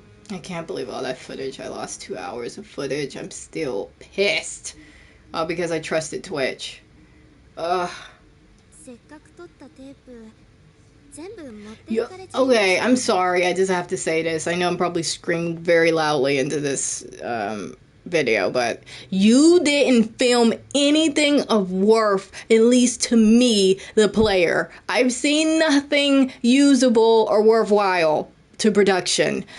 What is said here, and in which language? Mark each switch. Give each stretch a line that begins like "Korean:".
English: I can't believe all that footage. I lost 2 hours of footage. I'm still pissed. All because I trusted Twitch. Ugh.
Japanese: せっかく撮ったテープ全部持っていかれちゃいました。
English: Okay, I'm sorry. I just have to say this. I know I'm probably screaming very loudly into this video, but you didn't film anything of worth, at least to me, the player. I've seen nothing usable or worthwhile to production.